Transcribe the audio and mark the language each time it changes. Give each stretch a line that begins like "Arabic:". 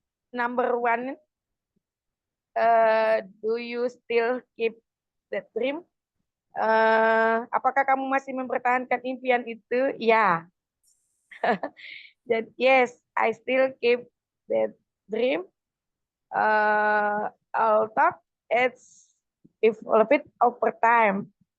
English: Number one, do you still keep that dream?
Indonesian: Apakah kamu masih mempertahankan impian itu? Ya.
English: Yes, I still keep that dream. Although it's evolved over time.